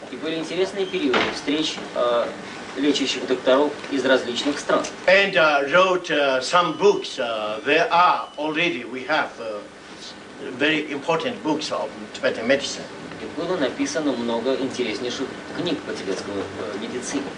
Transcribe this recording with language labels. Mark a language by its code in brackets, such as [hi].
[ru] И были интересные периоды встреч лечащих докторов из различных стран. [en] And wrote some books. There are already, we have very important books of Tibetan medicine. [ru] И было написано много интереснейших книг по тибетской медицине.